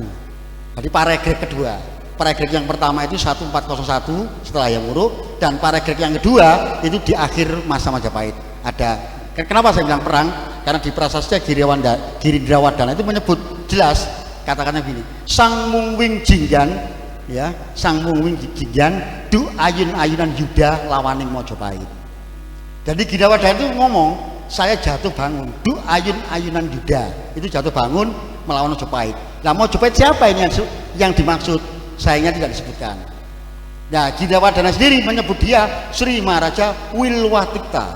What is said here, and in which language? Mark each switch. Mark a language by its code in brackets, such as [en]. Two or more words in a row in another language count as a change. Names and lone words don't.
[id] Jadi Paregreg kedua, Paregreg yang pertama itu 1401 setelah Hayam Wuruk, dan Paregreg yang kedua itu di akhir masa Majapahit. Ada, kenapa saya bilang perang? Karena di prasasti Girindrawardhana itu menyebut jelas kata-katanya begini, [kaw] Sang Mungwing Jinggan ya, Sang Mungwing Jinggan du ayun-ayunan Yuda lawaning Mojopahit. [id] Jadi Girindrawardhana itu ngomong, saya jatuh bangun [kaw] du ayun-ayunan Yuda, [id] itu jatuh bangun melawan Mojopahit. Nah, Mojopahit siapa ini yang dimaksud? Sayangnya tidak disebutkan. Nah, Girindrawardhana sendiri menyebut dia Sri Maharaja Wilwatikta.